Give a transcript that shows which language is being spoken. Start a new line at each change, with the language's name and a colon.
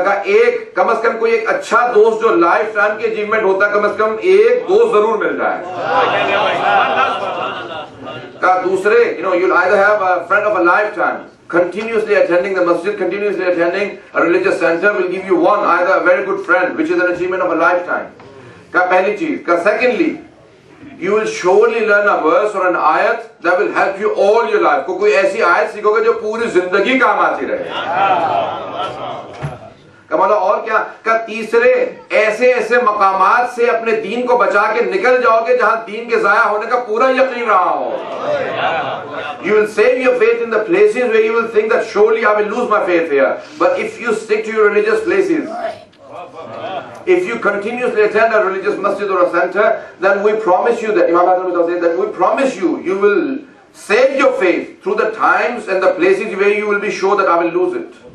Hindi: का एक कम से कम कोई एक अच्छा दोस्त जो लाइफ टाइम की अचीवमेंट होता है, कम से कम एक दोस्त जरूर मिल जाए. का दूसरे,
English: you'll either have a friend of a lifetime. Continuously attending the masjid, continuously attending a religious center will give you one, either a very good friend, which is an achievement of a lifetime.
Hindi: Ka pehli cheez.
English: Ka secondly, you will surely learn a verse or an ayat that will help you all your life.
Hindi: कोई ऐसी आयत सीखोगे जो पूरी जिंदगी काम आती रहे. कमाल और क्या? का तीसरे ऐसे मकामात से अपने दीन को बचा के निकल जाओगे जहां दीन के जाया होने का पूरा यकीन रहा हो.
English: You will save your faith in the places where you will think that surely I will lose my faith here. But if you stick to your religious places, if you continuously attend a religious masjid or a center, then we promise you that, Imam Hassan says that we promise you, you will save your faith through the times and the places where you will be sure that I will lose it.